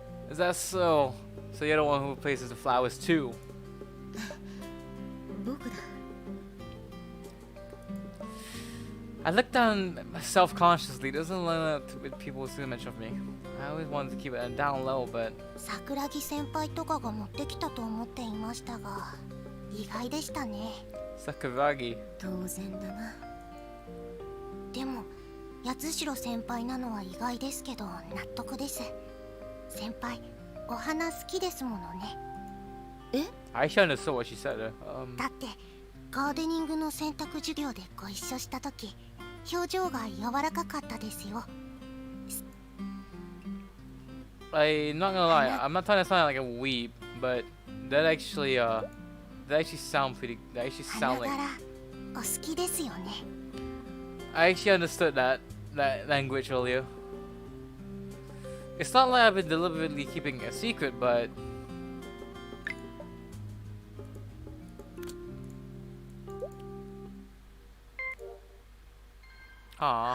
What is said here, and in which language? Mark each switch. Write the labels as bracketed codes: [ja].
[en] Is that so? So you're the one who places the flowers too? [ja] 僕だ。 [en] I look down self-consciously. Doesn't line up with people's image of me. I always wanted to keep it down low, but [ja] 桜木先輩とかが持ってきたと思っていましたが、意外でしたね。 Sakuragi. 当然だな。でも八代先輩なのは意外ですけど納得です。先輩、お花好きですものね。え？ [en] I actually understood what she said there. [ja] だってガーデニングの選択授業でご一緒した時、表情が柔らかかったですよ。 [en] I'm not gonna lie. I'm not trying to sound like a weeb, but that actually sound pretty. That actually [ja] 花 [en] sound like. [ja] 柄お好きですよね。 [en] I actually understood that language earlier. It's not like I've been deliberately keeping a secret, but ah,